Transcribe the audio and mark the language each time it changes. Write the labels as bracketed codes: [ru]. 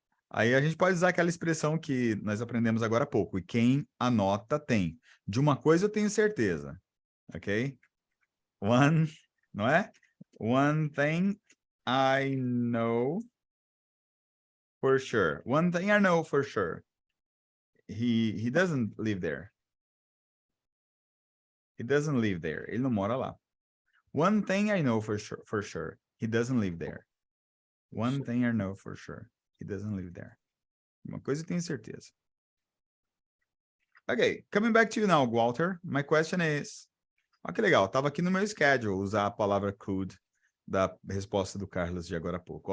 [pt] Aí a gente pode usar aquela expressão que nós aprendemos agora há pouco. E quem anota tem. De uma coisa eu tenho certeza. Ok? One, não é? [en] One thing I know for sure. One thing I know for sure. He doesn't live there. He doesn't live there. [pt] Ele não mora lá. [en] One thing I know for sure. He doesn't live there. One thing I know for sure. He doesn't live there. [pt] Uma coisa eu tenho certeza. [en] Okay, coming back to you now, Walter. My question is... [pt] Olha que legal, estava aqui no meu schedule usar a palavra could da resposta do Carlos de agora há pouco.